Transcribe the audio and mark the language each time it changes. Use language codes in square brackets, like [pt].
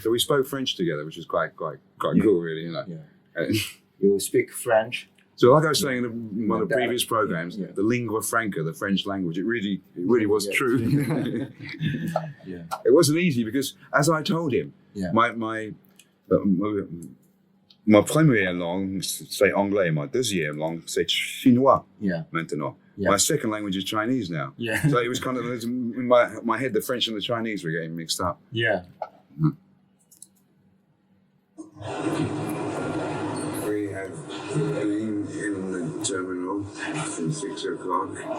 [en] So we spoke French together, which was quite cool, really. Yeah. You speak French? So, like I was saying in one of the previous programs, Yeah. the lingua franca, the French language, it really was true. Yeah. It wasn't easy because, as I told him, Yeah. [fr] ma première langue, c'est anglais. Ma deuxième langue, c'est chinois. [en] Yeah. [fr] Maintenant. [en] Yeah. My second language is Chinese now. Yeah. So it was kind of in my head, the French and the Chinese were getting mixed up. Yeah. We have been in the terminal since 6 o'clock.